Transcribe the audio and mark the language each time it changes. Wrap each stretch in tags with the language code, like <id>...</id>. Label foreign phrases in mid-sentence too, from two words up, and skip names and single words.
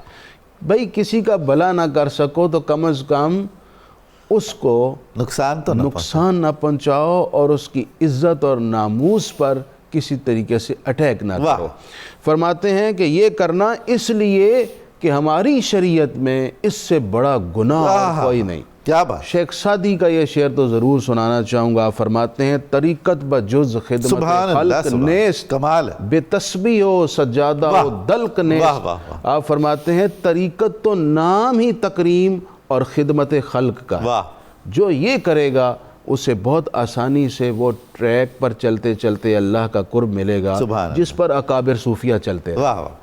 <ur>بھئی کسی کا بھلا نہ کر سکو تو کم از کم اس کو نقصان نہ پہنچاؤ، اور اس کی عزت اور ناموس پر کسی طریقے سے اٹیک نہ کرو۔ فرماتے ہیں کہ یہ کرنا اس لیے کہ ہماری شریعت میں اس سے بڑا گناہ کوئی نہیں۔ کیا بات۔ شیخ سعدی کا یہ شعر تو ضرور سنانا چاہوں گا۔ فرماتے ہیں</ur> <fa>طریقت بجز خدمت خلق نیست، بے تسبیح و سجادہ و دلق نیست۔</fa> <ur>آپ فرماتے ہیں طریقت تو نام ہی تکریم اور خدمت خلق کا ہے، جو یہ کرے گا اسے بہت آسانی سے وہ ٹریک پر چلتے چلتے اللہ کا قرب ملے گا جس پر اکابر صوفیہ چلتے ہیں۔</ur>